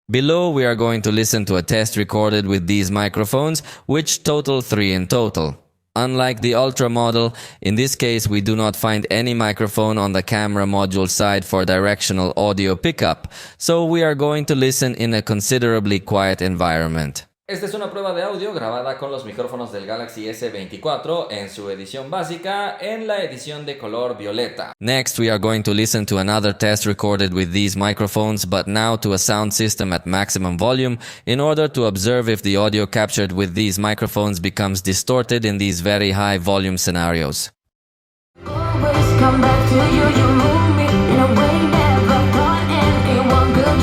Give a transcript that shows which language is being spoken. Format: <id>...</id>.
<en>Below we are going to listen to a test recorded with these microphones, which total 3 in total. Unlike the Ultra model, in this case we do not find any microphone on the camera module side for directional audio pickup, so we are going to listen in a considerably quiet environment.</en> <es>Esta es una prueba de audio grabada con los micrófonos del Galaxy S24 en su edición básica en la edición de color violeta.</es> <en>Next, we are going to listen to another test recorded with these microphones, but now to a sound system at maximum volume in order to observe if the audio captured with these microphones becomes distorted in these very high volume scenarios. Always come back to you, you move me in a way never thought anyone could.</en>